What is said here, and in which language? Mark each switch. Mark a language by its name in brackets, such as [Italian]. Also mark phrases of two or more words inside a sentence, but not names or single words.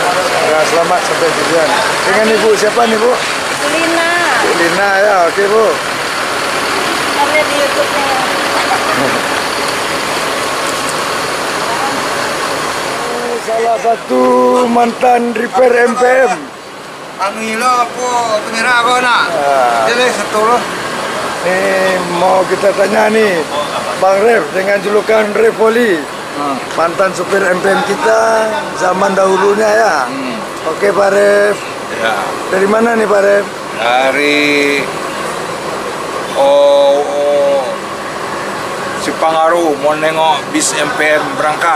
[Indonesian] Selamat sampai tujuan. Dengan ibu siapa nih bu? Lina. Bu Lina ya, oke bu. Lihat di YouTube-nya. Salah satu mantan repair MPM. Anu ilo po, tumira ako na. Dili sa turo. Ini mau kita tanya nih, Bang Rev dengan julukan Revoli, mantan supir MPM kita zaman dahulunya ya. Oke Pak Rev, Ya, dari mana nih Pak Rev? dari Cipangaru mau nengok bis MPM berangkat.